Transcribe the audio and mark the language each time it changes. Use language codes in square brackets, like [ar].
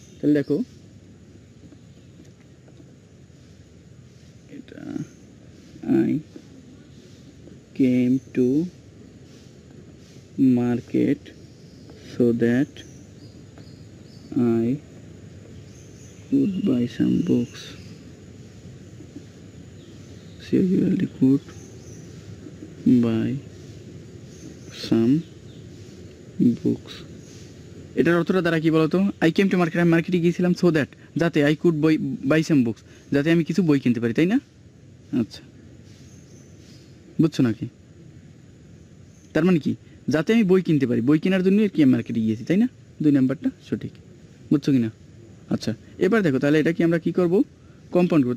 [bn] তাহলে দেখো এটা [en] I came to market so that I could buy some books. Seriously could buy some books. [bn] এটার অর্থটা দ্বারা কি বলতো? [en] I came to market, [bn] আমি মার্কেটে গিয়েছিলাম [en] so that, [bn] যাতে [en] I could buy some books, [bn] যাতে আমি কিছু বই কিনতে পারি, তাই না? আচ্ছা, বুঝছো নাকি? তার মানে কি, যাতে আমি বই কিনতে পারি, বই কেনার জন্য আর কি আমি মার্কেটে গিয়েছি, তাই না? 2 নাম্বারটা সঠিক, বুঝছো কি না? আচ্ছা, এবার দেখো তাহলে এটা কি আমরা কি করব? কম্পাউন্ড করবো।